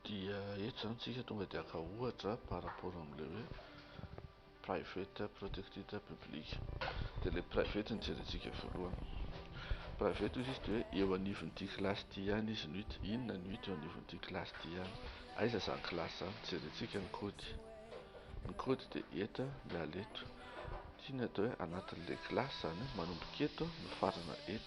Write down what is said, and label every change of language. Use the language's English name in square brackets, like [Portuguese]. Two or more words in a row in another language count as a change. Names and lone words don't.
[Malagasy] Dia eto zany tsika tonga de aka ohatra [French] par rapport [Malagasy] am'le hoe [English] private, protected, public. [Malagasy] De le private no jerentsika voalohany. Private izy de hoe eo anivon'ity kilasy ty ihany izy no hita. Inona no hita eo anivon'ity kilasy ty ihany? Aiza zany kilasy zany? Jerentsika ny kody. Ny kody de eto miala eto. Tiana atao hoe anatin'le kilasy zany manomboka eto mifarana eto.